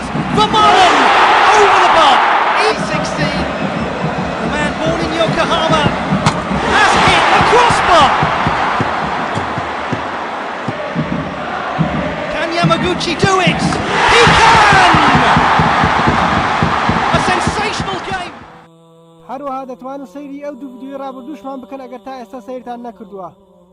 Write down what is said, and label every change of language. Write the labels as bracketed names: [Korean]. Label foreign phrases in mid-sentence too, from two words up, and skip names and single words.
[English] Vermaelen over the bar. E16. The man born in Yokohama has hit the crossbar. Can Yamaguchi do it? He can! [Central Kurdish] هەروەها دەتوانن سەیری ئەو دوو ڤیدیۆی ڕابردووشمان بکەن ئەگەر تا ئێستا سەیرتان نەکردووە.